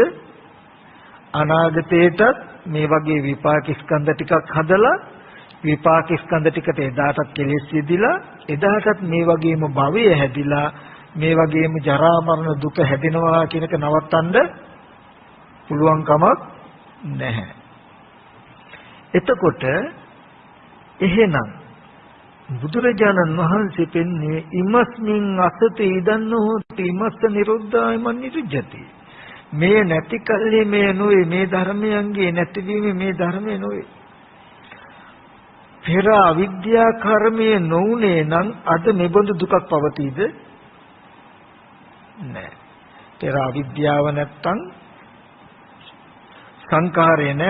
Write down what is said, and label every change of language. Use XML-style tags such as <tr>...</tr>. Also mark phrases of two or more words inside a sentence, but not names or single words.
<si>අනාගතේටත් මේ වගේ විපාක ස්කන්ධ ටිකක් හදලා විපාක ස්කන්ධ ටිකට එදාටත් කෙලෙස් යෙදිලා එදාටත් මේ වගේම භවය හැදිලා මේ වගේම ජරා මරණ දුක හැදෙනවා කියන එක නවත්තන්න පුළුවන් කමක් නැහැ. එතකොට එහෙනම් බුදුරජාණන් වහන්සේ පෙන්වන්නේ</si> <pi>ඉමස්මින් අසත ඉදන්න හොති ඉමස්ස නිරුද්ධාය මනිරුජ්ජති.</pi> <si>මේ නැති කල්ලි මේ නොවේ මේ ධර්මයන්ගේ නැතිවීම මේ ධර්මයේ නොවේ. පෙර අවිද්‍යා කර්මයේ නොඋනේ නම් අද මෙබඳු දුකක් පවතීද? නැහැ. පෙර අවිද්‍යාව නැත්තම් සංකාරය නැහැ.</si>